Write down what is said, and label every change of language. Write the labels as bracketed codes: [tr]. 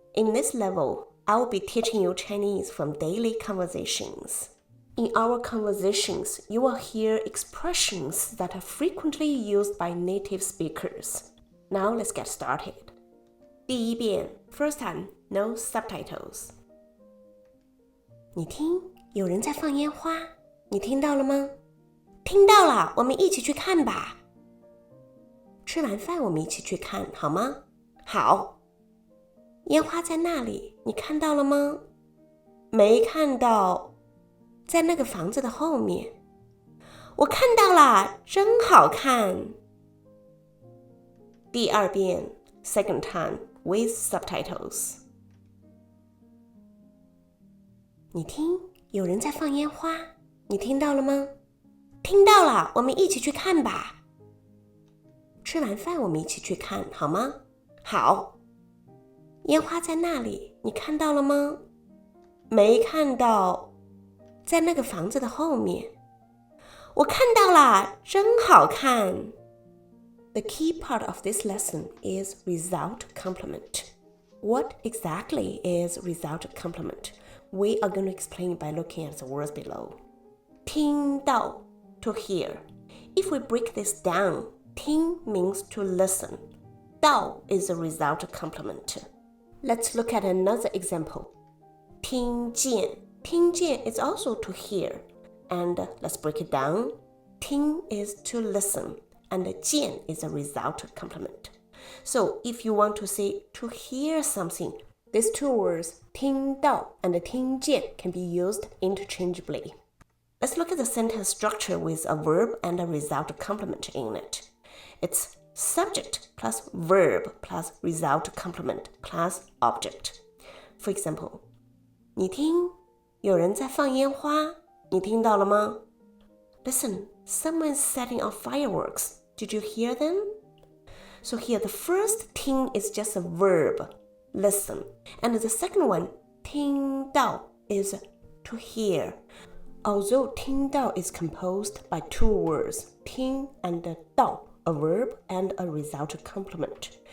[en] In this level, I will be teaching you Chinese from daily conversations. In our conversations, you will hear expressions that are frequently used by native speakers. Now let's get started. [zh] 第一遍 [en] First time, no subtitles. [zh] 你听，有人在放烟花，你听到了吗？听到了，我们一起去看吧。吃完饭我们一起去看，好吗？好。烟花在那里，你看到了吗？没看到，在那个房子的后面。我看到了，真好看。第二遍 [en] Second time with subtitles. [zh] 你听，有人在放烟花，你听到了吗？听到了，我们一起去看吧。吃完饭我们一起去看，好吗？好。烟花在那里，你看到了吗？没看到，在那个房子的后面。我看到了，真好看。 [en] The key part of this lesson is result complement. What exactly is result complement? We are going to explain by looking at the words below. 听到 to hear. If we break this down, 听 means to listen. 到 is a result complement. Let's look at another example. [zh] 听见. [en] 听见 is also to hear. And let's break it down. 听 is to listen. And 见 is a result complement. So if you want to say to hear something, these two words, 听到 and 听见 can be used interchangeably. Let's look at the sentence structure with a verb and a result complement in it. It's subject plus verb plus result complement plus object. For example, [zh] 你听，有人在放烟花，你听到了吗？ [en] Listen, someone's setting off fireworks. Did you hear them? So here the first 听 is just a verb, listen. And the second one, 听到 is to hear. Although 听到 is composed by two words, 听 and 到, a verb and a result complement.